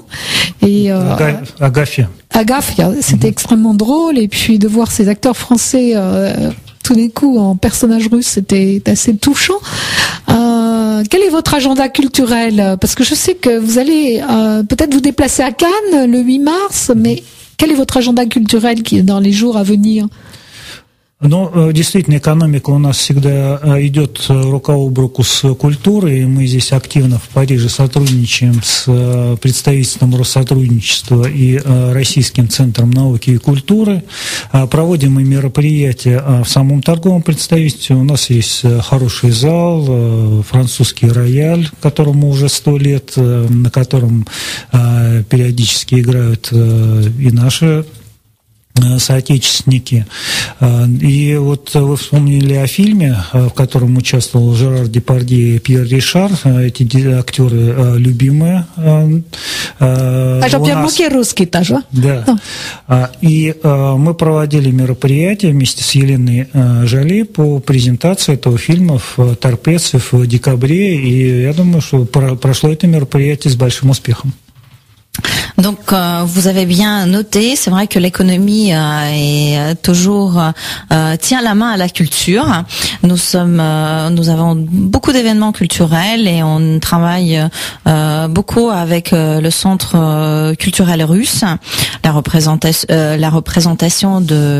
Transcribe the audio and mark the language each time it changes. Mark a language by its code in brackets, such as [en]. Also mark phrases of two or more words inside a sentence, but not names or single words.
[fr] Et Agafia, c'était extrêmement drôle, et puis de voir ces acteurs français tout d'un coup en personnages russes, c'était assez touchant. Quel est votre agenda culturel? Parce que je sais que vous allez peut-être vous déplacer à Cannes le 8 mars, mais quel est votre agenda culturel qui est dans les jours à venir? [ru] Ну, действительно, экономика у нас всегда идет рука об руку с культурой. Мы здесь активно в Париже сотрудничаем с представительством Россотрудничества и Российским центром науки и культуры. Проводим мы мероприятия в самом торговом представительстве. У нас есть хороший зал, французский рояль, которому уже 100 лет, на котором периодически играют и наши соотечественники. И вот вы вспомнили о фильме, в котором участвовал Жерар Депардье и Пьер Ришар. Эти актеры любимые. Jean-Pierre Mocky русский тоже. Да. И мы проводили мероприятие вместе с Еленой Жоли по презентации этого фильма в Торпеце в декабре. И я думаю, что прошло это мероприятие с большим успехом. [fr] Donc vous avez bien noté, c'est vrai que l'économie est toujours tient la main à la culture. Nous avons beaucoup d'événements culturels et on travaille beaucoup avec le centre culturel russe, la représentation